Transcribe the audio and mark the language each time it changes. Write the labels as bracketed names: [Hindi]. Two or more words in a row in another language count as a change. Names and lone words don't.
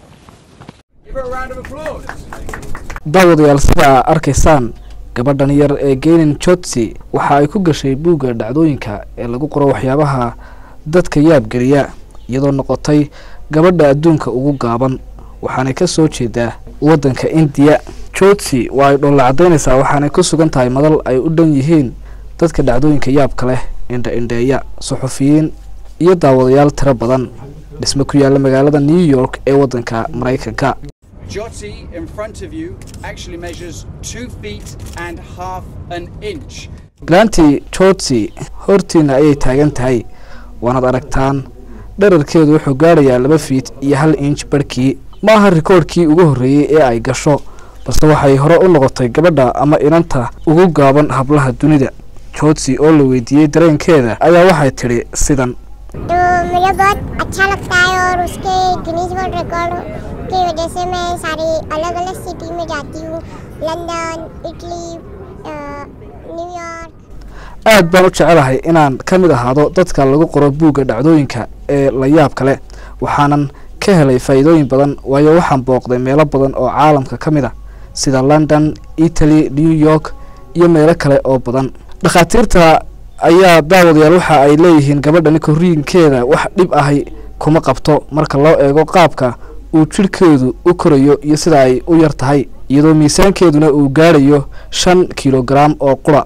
[Somali] daawadayaal sida arkaysaan gabadhan yar ee Geenin Chotsi waxa ay ku gashay buuga dhacdooyinka ee lagu qoro waxyaabaha dadka yaab galiya iyadoo noqotay gabadha adduunka ugu gaaban waxaana ka soo jeedaa wadanka India. Chotsi waa ay dhoolla cadeynaysaa waxaana ku sugan tahay madal ay u dhan yihiin dadka dhacdooyinka yaabka leh indha-indheeya suxufiyiin iyo daawadayaal tiro badan dhisme ku yaala magaalada New York ee wadanka Mareykanka. [English] Jyoti in front of you actually measures 2 feet and half an inch. [Somali] laantii jotsi hortiina ayay taagan tahay waanaad aragtaan dherarkeedu wuxuu gaarayaa 2 feet iyo 1 inch barkii ma aha rikoodhkii ugu horreeyay ee ay gasho balse waxay hore u noqotay gabadha ama inanta ugu gaaban hablaha dunida jotsi oo la weydiiyey dareenkeeda ayaa waxay tidhi sidan [Hindi] तो मुझे बहुत अच्छा लगता है और उसके गिनीज वर्ल्ड रिकॉर्ड की वजह से मैं सारी अलग-अलग सिटी में जाती हूँ लंदन इटली न्यूयॉर्क [Somali] aad baan u jecelahay inaan ka mid ahaado dadka lagu qoro buugga dhacdooyinka ee la yaab kale waxaanan ka helay faa'iidooyin badan waayo waxaan booqday meelo badan oo caalamka ka mid ah sida London, Italy, New York iyo meelo kale oo badan dhakhaatiirta ayaa daawadayaal waxa ay leeyihiin gabadhani korriinkeeda wax dhib ahay kuma qabto marka loo eego qaabka uu jirkeedu u korayo iyo sida ay u yar tahay iyadoo miisaankeeduna uu gaarayo 5 kilogram oo qura